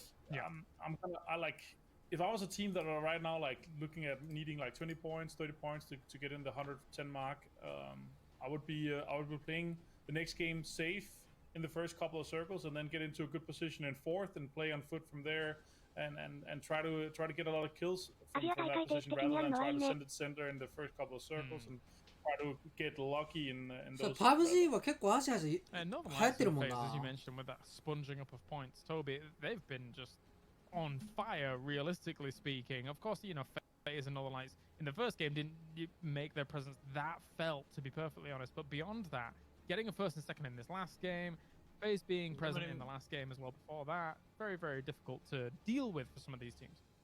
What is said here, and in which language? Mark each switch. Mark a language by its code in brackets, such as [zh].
[en] So yeah, I like, if I was a team that are right now like looking at needing like 20 points, 30 points to get in the 110 mark, I would be playing the next game safe in the first couple of circles, and then get into a good position in 4th and play on foot from there. And try to get a lot of kills from that position rather than try to send it center in the first couple of circles and try to get lucky in those. [ja] So PUBG は結構アジアで流行ってるもんな。 [en] As you mentioned, with that sponging up of points, Toby, they've been just on fire, realistically speaking. Of course, you know, FaZe and Northern Lights in the first game didn't make their presence that felt, to be perfectly honest. But beyond that, getting a 1st and 2nd in this last game, FaZe being present in the last game as well before that, very, very difficult to deal with for some of these teams.